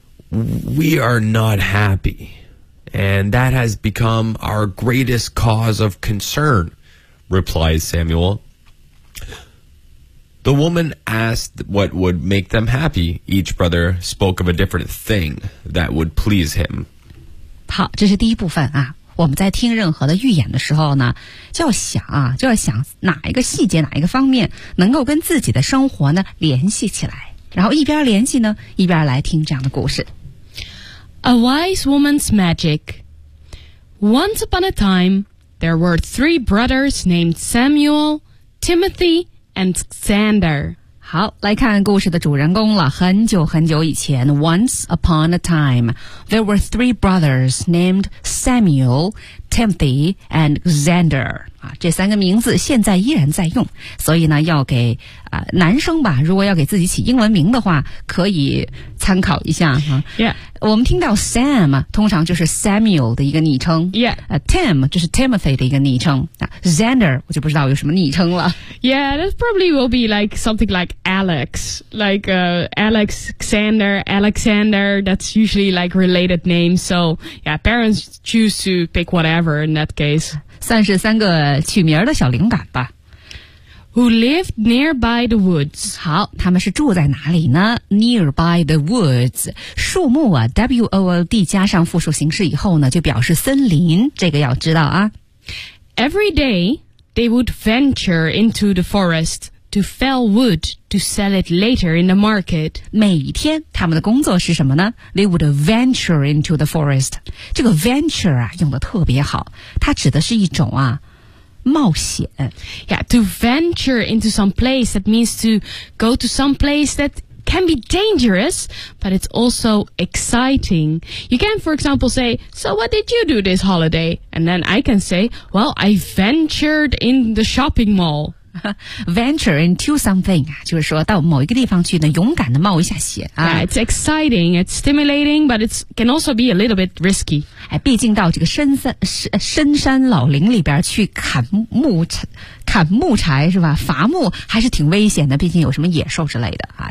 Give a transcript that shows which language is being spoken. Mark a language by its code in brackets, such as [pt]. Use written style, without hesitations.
[en] We are not happy, and that has become our greatest cause of concern, replied Samuel. The woman asked what would make them happy. Each brother spoke of a different thing that would please him. [zh] 好，这是第一部分啊。我们在听任何的预言的时候呢，就要想哪一个细节，哪一个方面能够跟自己的生活呢联系起来，然后一边联系呢一边来听这样的故事。 [en] A wise woman's magic. Once upon a time, there were three brothers named Samuel, Timothy, and Xander. [zh] 好，来看故事的主人公了。很久很久以前 [en] ，Once upon a time, there were three brothers named Samuel, Timothy, and Xander. [zh] 啊，这三个名字现在依然在用，所以呢，要给男生吧，如果要给自己起英文名的话，可以参考一下哈。 [en] Yeah. [zh] 我们听到 Sam 通常就是 Samuel 的一个昵称。 [en] Yeah. [zh] Tim 就是 Timothy 的一个昵称。Xander 我就不知道有什么昵称了。 [en] Yeah, that probably will be like something like Alex. Like Alex, Xander, Alexander, that's usually like related names. So yeah, parents choose to pick whatever in that case. [zh] 算是三个取名的小灵感吧。 [en] Who lived nearby the woods? [zh] 好，他们是住在哪里呢 ？ [en] Nearby the woods， [zh] 树木啊 ，W O O D 加上复数形式以后呢，就表示森林。这个要知道啊。 [en] Every day they would venture into the forest to fell wood to sell it later in the market. [zh] 每天他们的工作是什么呢 ？ [en] They would venture into the forest. [zh] 这个 venture 啊，用的特别好，它指的是一种啊。冒险 [en] Yeah, to venture into some place, that means to go to some place that can be dangerous, but it's also exciting. You can, for example, say, so what did you do this holiday? And then I can say, well, I ventured in the shopping mall. Venture into something, [zh] 就是说到某一个地方去呢，勇敢地冒一下险、啊、 [en] Yeah, it's exciting, it's stimulating, but it can also be a little bit risky. [zh] 哎，毕竟到这个深山老林里边去砍木柴是吧？伐木还是挺危险的，毕竟有什么野兽之类的啊。